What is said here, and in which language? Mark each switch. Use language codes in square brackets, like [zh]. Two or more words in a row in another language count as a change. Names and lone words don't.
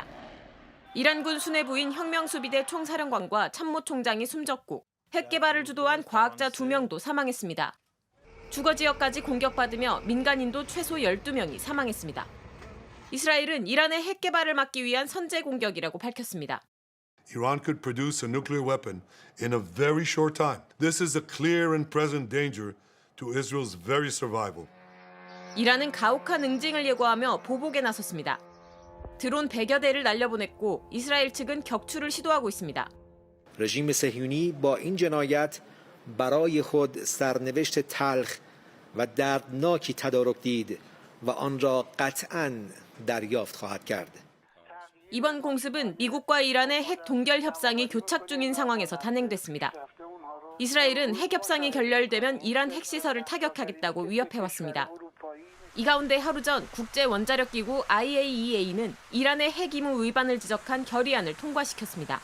[ko] 이란군 수뇌부인 혁명수비대 총사령관과 참모총장이 숨졌고 핵 개발을 주도한 과학자 2명도 사망했습니다. 주거 지역까지 공격받으며 민간인도 최소 12명이 사망했습니다. 이스라엘은 이란의 핵 개발을 막기 위한 선제 공격이라고 밝혔습니다. [en] Iran could produce a nuclear weapon in a very short time. This is a clear and present danger to Israel's very survival. [ko] 이란은 가혹한 응징을 예고하며 보복에 나섰습니다. 드론 100여 대를 날려보냈고 이스라엘 측은 격추를 시도하고 있습니다. [fa] رژیم صهیونی با این جنایت برای خود سرنوشت تلخ و دردناکی تدارک دید و آن را قطعاً دریافت خواهد کرد. [ko] 이번 공습은 미국과 이란의 핵 동결 협상이 교착 중인 상황에서 단행됐습니다. 이스라엘은 핵 협상이 결렬되면 이란 핵시설을 타격하겠다고 위협해왔습니다. 이 가운데 하루 전 국제원자력기구 IAEA는 이란의 핵 의무 위반을 지적한 결의안을 통과시켰습니다.